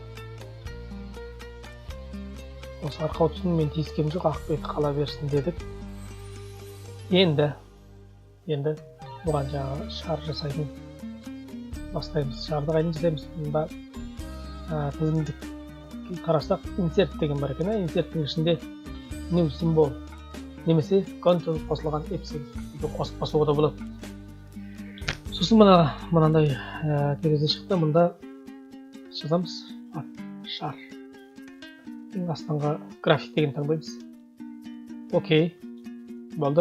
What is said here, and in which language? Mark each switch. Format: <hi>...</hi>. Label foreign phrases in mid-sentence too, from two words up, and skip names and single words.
<kk>Осы арқау түсін мен тиіскем жоқ, ақ беті қала берсін дедік. Енді бұған жаңағы шар жасайтын бастаймыз. Шарды қайдан жасаймыз? Мұнда тізімдік қарасақ insert деген бар екен. Inserттің ішінде</kk> <en>new symbol</en> <kk>немесе control қосылған эпсилон қосып басуға да болады. Сосын мынандай терезе шықты. Мұнда жазамыз шар. Астыңғы график деген таңдаймыз. Окей, болды.</kk>